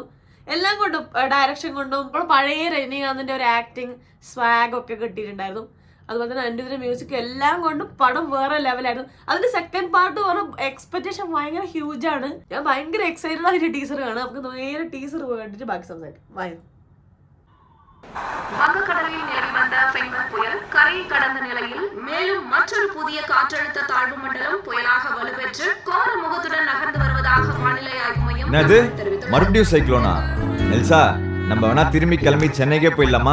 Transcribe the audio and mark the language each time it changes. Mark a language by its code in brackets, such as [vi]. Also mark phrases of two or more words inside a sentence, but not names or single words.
[ml] എല്ലാം കൊണ്ടും ഡയറക്ഷൻ കൊണ്ടും പഴയ രജനീകാന്തിന്റെ ഒരു ആക്ടിങ് സ്വാഗ് ഒക്കെ കിട്ടിയിട്ടുണ്ടായിരുന്നു. അതുപോലെ തന്നെ അനിരുദ്ധിന്റെ മ്യൂസിക് എല്ലാം കൊണ്ടും പടം വേറെ ലെവലായിരുന്നു. അതിന്റെ സെക്കൻഡ് പാർട്ട് പറഞ്ഞ എക്സ്പെക്ടേഷൻ ഭയങ്കര ഹ്യൂജ് ആണ്. ഞാൻ ഭയങ്കര എക്സൈറ്റഡ് ആയിട്ട് ടീസർ കാണാം. നമുക്ക് നേരെ ടീസർ കണ്ടിട്ട് ബാക്കി സംസാരിക്കാം. വായോ. [ta] வங்கக்கடலில் நிலவி வந்த பெங்கல் புயல் கரையை கடந்த நிலையில் மேலும் மற்றொரு புதிய காற்றழுத்த தாழ்வு மண்டலம் புயலாக வலுப்பெற்று கோர முகத்துடன் நகர்ந்து வருவதாக வானிலை ஆய்வு மையம் தெரிவித்துள்ளது. மறுபடியும் சைக்ளோனா? எல்சா, நம்ம வேணா திரும்பி கிளம்பி சென்னைக்கே போயிடலாமா?